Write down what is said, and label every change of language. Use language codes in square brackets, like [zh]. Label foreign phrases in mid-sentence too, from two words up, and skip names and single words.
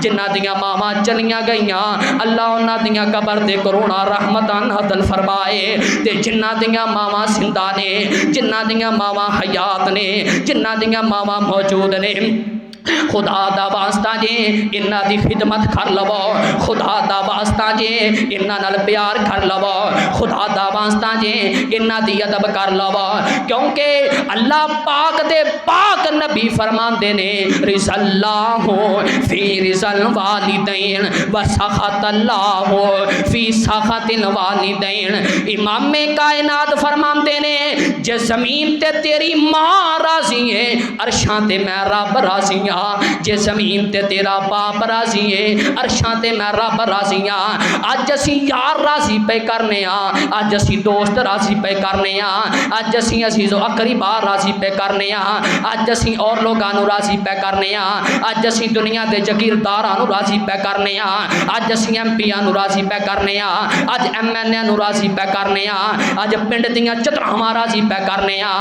[pa] ਜਿਨ੍ਹਾਂ ਦੀਆਂ ਮਾਵਾਂ ਚਲੀਆਂ ਗਈਆਂ ਅੱਲਾਹ ਉਨ੍ਹਾਂ ਦੀਆਂ ਕਬਰ ਦੇ ਕਰੋੜਾਂ ਰਹਿਮਤਾਂ ਨਾਜ਼ਿਲ ਫ਼ਰਮਾਏ, ਤੇ ਜਿਨ੍ਹਾਂ ਦੀਆਂ ਮਾਵਾਂ ਜ਼ਿੰਦਾ ਨੇ, ਜਿਨ੍ਹਾਂ ਦੀਆਂ ਮਾਵਾਂ ਹਯਾਤ ਨੇ, ਜਿਨ੍ਹਾਂ ਦੀਆਂ ਮਾਵਾਂ ਮੌਜੂਦ ਨੇ, ਖ਼ੁਦਾ ਦਾ ਵਾਸਤਾ ਜੇ ਇਨ੍ਹਾਂ ਦੀ ਖ਼ਿਦਮਤ ਕਰ ਲਵੋ, ਖ਼ੁਦਾ ਦਾ ਵਾਸਤਾ ਜੇ ਇਨ੍ਹਾਂ ਨਾਲ ਪਿਆਰ ਕਰ ਲਵੋ, ਖ਼ੁਦਾ ਦਾ ਵਾਸਤਾ ਜੇ ਇਨ੍ਹਾਂ ਦੀ ਅਦਬ ਕਰ ਲਵੋ। ਕਿਉਂਕਿ ਅੱਲਾਹ ਪਾਕ ਦੇ ਪਾਕ ਨਬੀ ਫ਼ਰਮਾਂਦੇ ਨੇ [ar] رضى الله في رضى الوالدين وسخط الله في سخط الوالدين. [pa] ਇਮਾਮੇ ਕਾਇਨਾਤ ਫ਼ਰਮਾਂਦੇ ਨੇ ਜੇ ਜ਼ਮੀਨ ਤੇ ਤੇਰੀ ਮਾਂ ਰਾਜ਼ੀ ਹੈ, ਅਰਸ਼ਾਂ ਤੇ ਮੈਂ ਰੱਬ ਰਾਜ਼ੀ ਹਾਂ। ਜੇ ਜ਼ਮੀਨ ਤੇ ਤੇਰਾ ਬਾਪ ਰਾਜ਼ੀ ਹੈ, ਅਰਸ਼ਾਂ ਤੇ ਮੈਂ ਰੱਬ ਰਾਜ਼ੀ ਹਾਂ। ਅੱਜ ਅਸੀਂ ਯਾਰ ਰਾਜ਼ੀ ਪੇ ਕਰਨੇ ਆਂ, ਅੱਜ ਅਸੀਂ ਦੋਸਤ ਰਾਜ਼ੀ ਪੇ ਕਰਨੇ ਆਂ, ਅੱਜ ਅਸੀਂ ਅਜ਼ੀਜ਼ੋ ਅਕਰੀਬਾ ਰਾਜ਼ੀ ਪੇ ਕਰਨੇ ਆਂ, ਅੱਜ ਅਸੀਂ ਔਰ ਲੋਕਾਂ ਨੂੰ ਰਾਜ਼ੀ ਪੇ ਕਰਨੇ ਆਂ, ਅੱਜ ਅਸੀਂ ਦੁਨੀਆ ਕੇ ਜਗੀਰਦਾਰਾਂ ਨੂੰ ਰਾਜ਼ੀ ਪੇ ਕਰਨੇ ਆਂ, ਅੱਜ ਅਸੀਂ MP ਨੂੰ ਰਾਜ਼ੀ ਪੇ ਕਰਨੇ ਆਂ, ਅੱਜ MNA ਨੂੰ ਰਾਜ਼ੀ ਪੇ ਕਰਨੇ ਆਂ, ਅੱਜ ਪਿੰਡ ਦੀਆਂ ਚਤਰਾਵਾਂ ਰਾਜ਼ੀ ਪੇ ਕਰਨੇ ਆਂ।